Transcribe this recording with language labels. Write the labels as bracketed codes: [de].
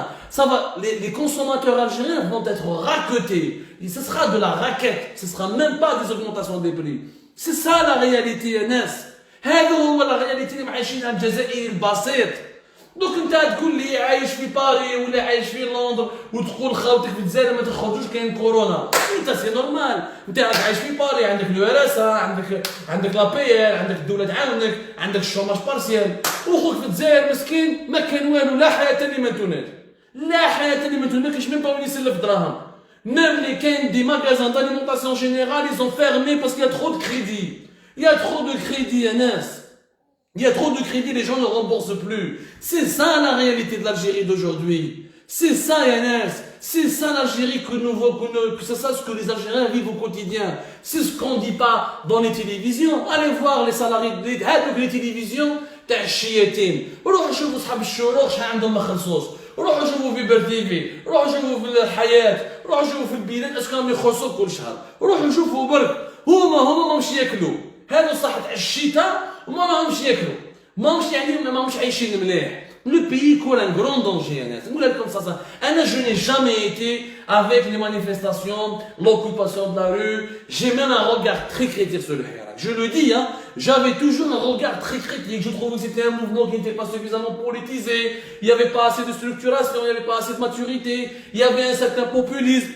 [fr] Ça va, les consommateurs algériens vont être raquetés. Et ce sera de la raquette. Ce ne sera même pas des augmentations des prix. C'est ça la réalité, Anas. [ar] هذا هو [fr] la réalité [ar] اللي عايشينها الجزائري البسيط. دوك انت تقول لي عايش في باري ولا عايش في لندن وتقول خاوتك في الجزائر ما تخرجوش كاين كورونا. انت سي نورمال، انت راك عايش في باري، عندك الوراثه، عندك لابيال، عندك الدوله تعاونك، عندك الشوماج بارسيال. وخوك في الجزائر مسكين ما كان والو، لا حياه لمن تناد، لا حياه لمن تناد، ما كاينش ميم با وين يسلف دراهم. [fr] Même les des magasins d'alimentation générale, ils ont fermé parce qu'il y a trop de crédit. Il y a trop de crédit, Anas. Il y a trop de crédit, les gens ne remboursent plus. C'est ça la réalité de l'Algérie d'aujourd'hui. C'est ça, Anas. C'est ça l'Algérie que c'est ça ce que les Algériens vivent au quotidien. C'est ce qu'on ne dit pas dans les télévisions. Allez voir les salariés les télévisions. [ar] تاع الشياتين، روحوا شوفوا صحاب الشروق شحال عندهم ما خلصوش، روحوا شوفوا في بير تيفي، روحوا شوفوا في الحياة، روحوا شوفوا في البلاد اسكو راهم يخلصوا كل شهر، روحوا شوفوا برك هما ماهمش ياكلوا، هادو صح تاع الشتاء وما ماهمش ياكلوا، ماهمش يعني ماهمش عايشين مليح. [fr] Le pays court un grand danger, Anna. Je n'ai jamais été avec les manifestations, l'occupation de la rue. J'ai même un regard très critique sur le Hirak. Je le dis, hein, j'avais toujours un regard très critique. Je trouvais que c'était un mouvement qui n'était pas suffisamment politisé. Il n'y avait pas assez de structuration, il n'y avait pas assez de maturité. Il y avait un certain populisme.